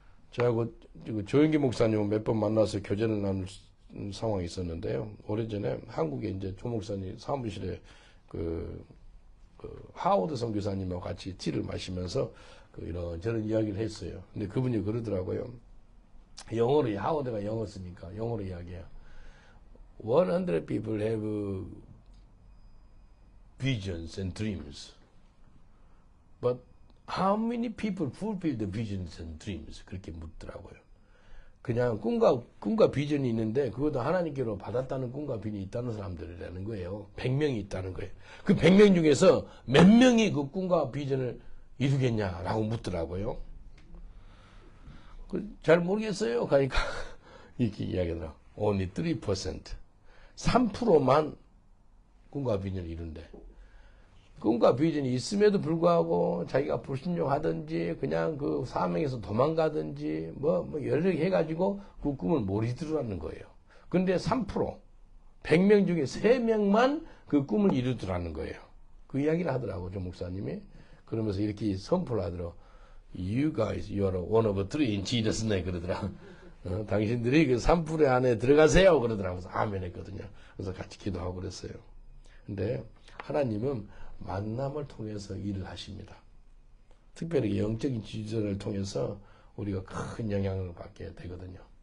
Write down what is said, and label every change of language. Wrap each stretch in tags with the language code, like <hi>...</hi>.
<ko>저하고 조영기 목사님은 몇 번 만나서 교제를 나눌 상황이 있었는데요. 오래전에 한국에 이제 조 목사님 사무실에 하워드 선교사님하고 같이 티를 마시면서 이런저런 이야기를 했어요. 근데 그분이 그러더라고요. 영어로, 하워드가 영어 쓰니까 영어로 이야기해요.</ko> <en>100 people have visions and dreams. But how many people fulfill the visions and dreams?</en> <ko>그렇게 묻더라고요. 그냥 꿈과 비전이 있는데 그것도 하나님께로 받았다는 꿈과 비전이 있다는 사람들이라는 거예요. 100명이 있다는 거예요. 그 100명 중에서 몇 명이 그 꿈과 비전을 이루겠냐라고 묻더라고요. 잘 모르겠어요. 그러니까 이렇게 이야기하더라고요.</ko> <en>Only 3%.</en> <ko>3%만 꿈과 비전을 이룬대. 꿈과 비전이 있음에도 불구하고 자기가 불신용하든지 그냥 그 사명에서 도망가든지 여러 개 해가지고 그 꿈을 못 이루더라는 거예요. 근데 3%, 100명 중에 3명만 그 꿈을 이루더라는 거예요. 그 이야기를 하더라고, 조 목사님이. 그러면서 이렇게 선포를 하더라고.</ko> <en>You guys, you are one of three in Jesus' name.</en> <ko>그러더라고. 당신들이 그 3% 안에 들어가세요. 그러더라고. 그래서 아멘 했거든요. 그래서 같이 기도하고 그랬어요. 근데 하나님은 만남을 통해서 일을 하십니다. 특별히 영적인 지도자를 통해서 우리가 큰 영향을 받게 되거든요.</ko>